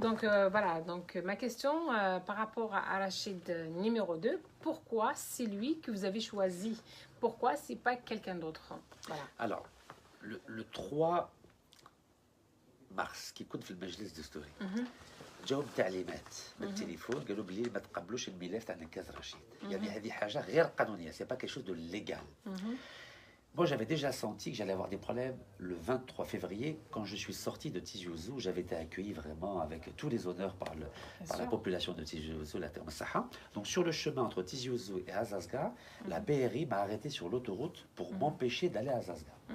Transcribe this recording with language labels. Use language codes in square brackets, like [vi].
[fr] Donc, voilà, donc ma question par rapport à Rachid numéro 2, pourquoi c'est lui que vous avez choisi? Pourquoi c'est pas quelqu'un d'autre? Voilà. Alors, le 3 mars, qui compte dans le Majlis de Story, [ar] جاوب تعليمات بالتليفون قالوا بلي ما تقبلوش الملف تاع نكاز رشيد. يعني هذه حاجه غير قانونيه، [fr] c'est pas quelque chose de légal. Moi, j'avais déjà senti que j'allais avoir des problèmes le 23 février, quand je suis sorti de Tizi Ouzou. J'avais été accueilli vraiment avec tous les honneurs par la population de Tizi Ouzou, la terre Saha. Donc, sur le chemin entre Tizi Ouzou et Azazga, la BRI m'a arrêté sur l'autoroute pour m'empêcher d'aller à Azazga.